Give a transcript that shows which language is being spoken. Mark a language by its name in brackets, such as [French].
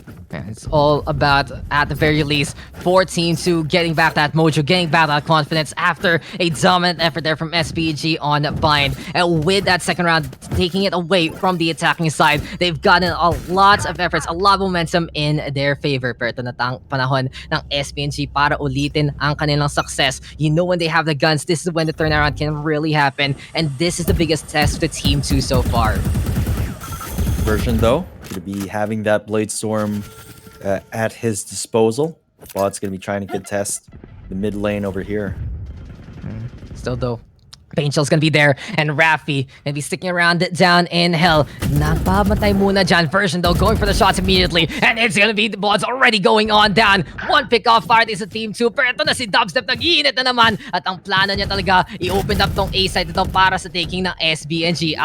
[English] Yeah, it's all about, at the very least, for Team 2 getting back that mojo, getting back that confidence after a dominant effort there from SPG on Bind. And with that second round, taking it away from the attacking side, they've gotten a lot of efforts, a lot of momentum in their favor. [Filipino] Pero ito na tang panahon ng SPG para ulitin ang kanilang success. [English] You know when they have the guns, this is when the turnaround can really happen. And this is the biggest test to Team 2 so far. Version though, going to be having that Blade Storm at his disposal. Bod's going to be trying to contest the mid lane over here. Still though, Painshell's gonna be there, and Rafi gonna be sticking around down in hell. [Filipino] Nagpamatay muna dyan. [English] Version though, going for the shots immediately, and it's gonna be the bots already going on down. [Filipino] One pick-off fire din sa Team 2, pero ito na si Dubstep, nag-iinit na naman. At ang plano niya talaga, i-open up tong A-side ito para sa taking ng SBNG.